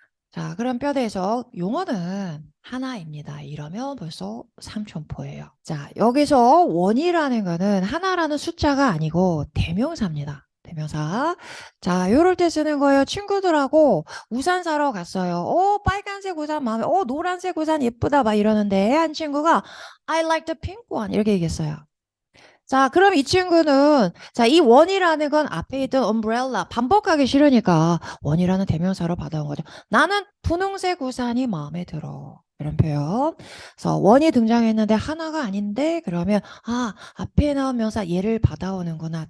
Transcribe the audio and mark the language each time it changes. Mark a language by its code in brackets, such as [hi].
[ko] 자, 그럼 뼈대에서 용어는 하나입니다. 이러면 벌써 삼촌포예요. 자, 여기서 원이라는 거는 하나라는 숫자가 아니고 대명사입니다. 대명사. 자, 요럴 때 쓰는 거예요. 친구들하고 우산 사러 갔어요. 빨간색 우산 마음에, 노란색 우산 예쁘다. 막 이러는데 한 친구가 [en] I like the pink one. [ko] 이렇게 얘기했어요. 자, 그럼 이 친구는 자, 이 원이라는 건 앞에 있던 umbrella 반복하기 싫으니까 원이라는 대명사로 받아온 거죠. 나는 분홍색 우산이 마음에 들어. 이런 표현. 그래서 원이 등장했는데 하나가 아닌데 그러면 앞에 나온 명사 얘를 받아오는구나.